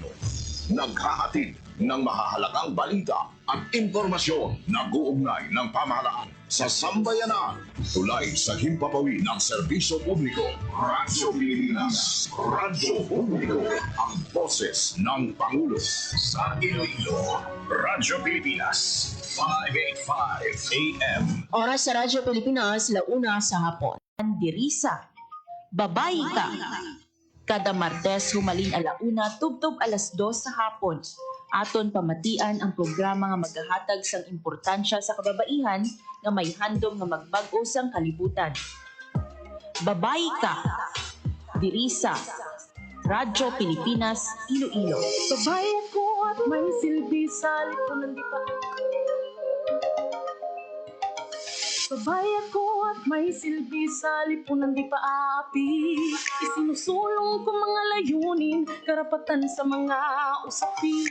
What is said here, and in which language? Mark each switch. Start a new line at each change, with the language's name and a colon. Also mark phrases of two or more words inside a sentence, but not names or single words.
Filipino: Naghahatid ng mahahalagang balita at impormasyon na guugnay ng pamahalaan sa sambayanan. Tulay sa himpapawid ng serbisyo publiko. Radyo Pilipinas. Radyo Publiko. Ang boses ng Pangulo sa Iloilo. Radyo Pilipinas. 585 AM. Oras sa Radyo Pilipinas, 1:00 sa hapon.
Hiligaynon: Dirisa, babae ka. Kada Martes humalin 1:00, tubtob 2:00 sa hapon. Aton pamatian ang programa nga maghahatag sang importansya sa kababaihan nga may handom nga magbag-o sang kalibutan. Babae ka. Dirisa, Radyo Pilipinas, Iloilo.
Filipino: Babae ko at may silbi sa lipunan di pa. Babae ako at may silbi sa lipunan di paapi. Isinusulong ko mga layunin, karapatan sa mga usapin.